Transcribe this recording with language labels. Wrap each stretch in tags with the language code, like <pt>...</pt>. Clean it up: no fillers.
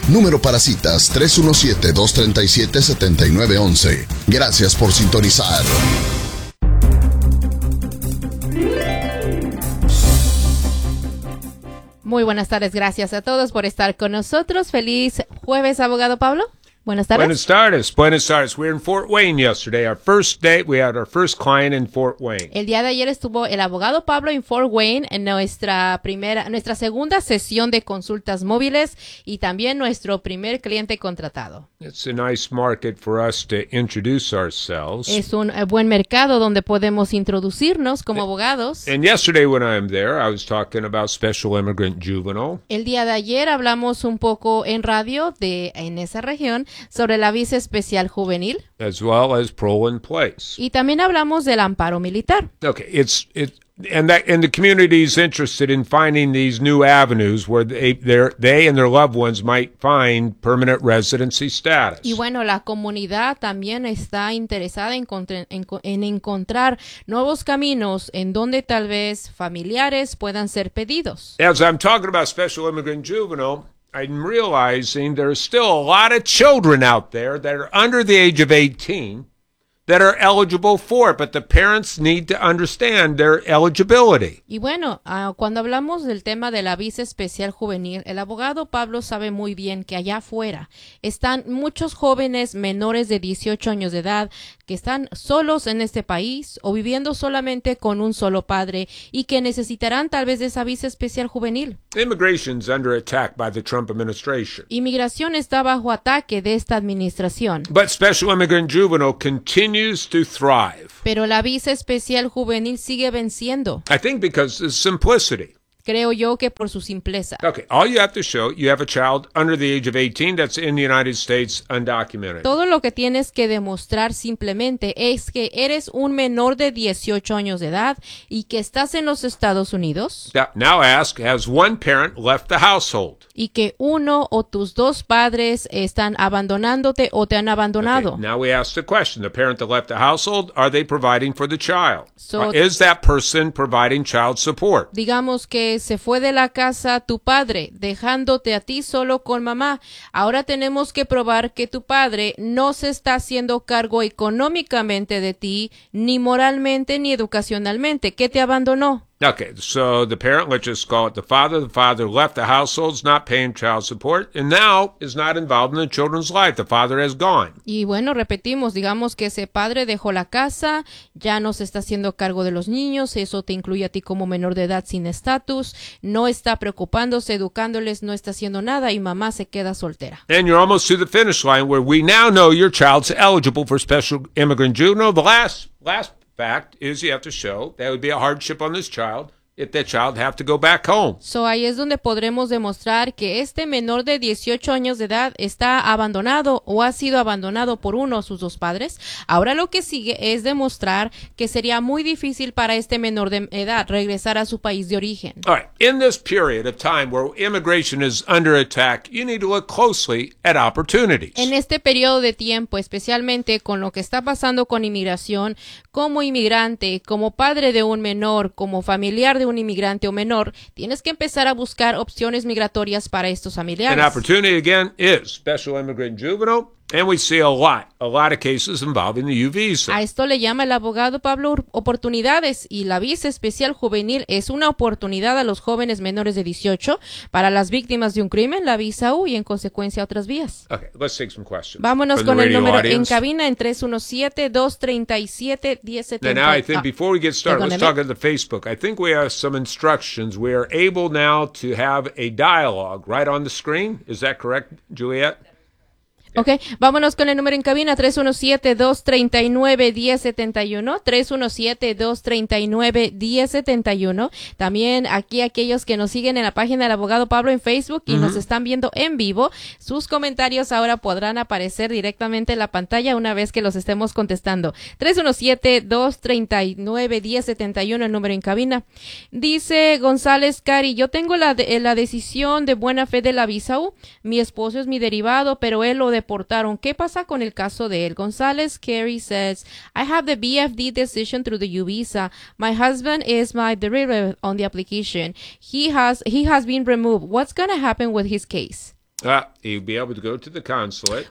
<es>Número para citas 317-237-7911. Gracias por sintonizar. Muy buenas tardes, gracias a todos por estar con nosotros. Feliz jueves, abogado Pablo. Buenas tardes. Buenas tardes, buenas tardes.</es> <en>We're in Fort Wayne yesterday, our first day. We had our first client in Fort Wayne.</en> <es>El día de ayer estuvo el abogado Pablo en Fort Wayne en nuestra segunda sesión de consultas móviles y también nuestro primer cliente contratado.</es> <en>It's a nice market for us to introduce ourselves.</en> <es>Es un buen mercado donde podemos introducirnos como abogados.</es> <en>And yesterday when I'm there, I was talking about special immigrant juvenile.</en> <es>El día de ayer hablamos un poco en radio de en esa región sobre la visa especial juvenil.</es> <en>As well as parole in place.</en> <es>Y también hablamos del amparo militar.</es> <en>Okay, and the community is interested in finding these new avenues where they and their loved ones might find permanent residency status.</en> <es>Y bueno, la comunidad también está interesada en encontrar nuevos caminos en donde tal vez familiares puedan ser pedidos.</es> <en>As I'm talking about special immigrant juvenile, I'm realizing there are still a lot of children out there that are under the age of 18 that are eligible for it, but the parents need to understand their eligibility.</en> <es>Y bueno, cuando hablamos del tema de la visa especial juvenil, el abogado Pablo sabe muy bien que allá afuera están muchos jóvenes menores de 18 años de edad que están solos en este país o viviendo solamente con un solo padre y que necesitarán tal vez de esa visa especial juvenil.</es> <en>Immigration is under attack by the Trump administration.</en> <es>Inmigración está bajo ataque de esta administración.</es> <en>But special immigrant juvenile continues to thrive.</en> <es>Pero la visa especial juvenil sigue venciendo.</es> <en>I think because of simplicity.</en> <es>Creo yo que por su simpleza.</es> <en>Okay, all you have to show, you have a child under the age of 18 that's in the United States undocumented.</en> <es>Todo lo que tienes que demostrar simplemente es que eres un menor de 18 años de edad y que estás en los Estados Unidos.</es> <en>Now ask, has one parent left the household?</en> <es>Y que uno o tus dos padres están abandonándote o te han abandonado.</es> <en>Okay, now we ask the question, the parent that left the household, are they providing for the child? Is that person providing child support?</en> <es>Digamos que se fue de la casa tu padre, dejándote a ti solo con mamá. Ahora tenemos que probar que tu padre no se está haciendo cargo económicamente de ti, ni moralmente, ni educacionalmente, que te abandonó.</es> <en>Okay, so the parent, let's just call it the father. The father left the household, is not paying child support, and now is not involved in the children's life. The father has gone.</en> <es>Y bueno, repetimos, digamos que ese padre dejó la casa, ya no se está haciendo cargo de los niños, eso te incluye a ti como menor de edad sin estatus, no está preocupándose, educándoles, no está haciendo nada, y mamá se queda soltera.</es> <en>And you're almost to the finish line where we now know your child's eligible for special immigrant juvenile. The last fact is you have to show that would be a hardship on this child if that child have to go back home.</en> <es>So ahí es donde podremos demostrar que este menor de 18 años de edad está abandonado o ha sido abandonado por uno o sus dos padres. Ahora lo que sigue es demostrar que sería muy difícil para este menor de edad regresar a su país de origen.</es> <en>All right, in this period of time where immigration is under attack, you need to look closely at opportunities.</en> <es>En este periodo de tiempo, especialmente con lo que está pasando con inmigración, como inmigrante, como padre de un menor, como familiar de un inmigrante o menor, tienes que empezar a buscar opciones migratorias para estos familiares.</es> <en>An opportunity, again, is special immigrant juvenile. And we see a lot of cases involving the U visa.</en> <es>A esto le llama el abogado Pablo oportunidades, y la visa especial juvenil es una oportunidad a los jóvenes menores de 18 para las víctimas de un crimen, la visa U, y en consecuencia otras vías.</es> <en>Okay, let's take some questions.</en> <es>Vámonos con el número audience. En cabina en 317-237-1070.</es> <en>Now, I think before we get started, let's talk about the Facebook. I think we have some instructions. We are able now to have a dialogue right on the screen. Is that correct, Juliet?</en> <es>Ok, vámonos con el número en cabina, 317-239-1071, 317-239-1071. También aquí aquellos que nos siguen en la página del abogado Pablo en Facebook y nos están viendo en vivo, sus comentarios ahora podrán aparecer directamente en la pantalla una vez que los estemos contestando. 317-239-1071, el número en cabina. Dice González Cari, yo tengo la decisión de buena fe de la visa U, mi esposo es mi derivado, pero él lo deportó. ¿Qué pasa con el caso de él?</es> <en>González Carey says, I have the BFD decision through the U visa. My husband is my derivative on the application. He has been removed. What's going to happen with his case? He'll be able to go to the consulate.</en>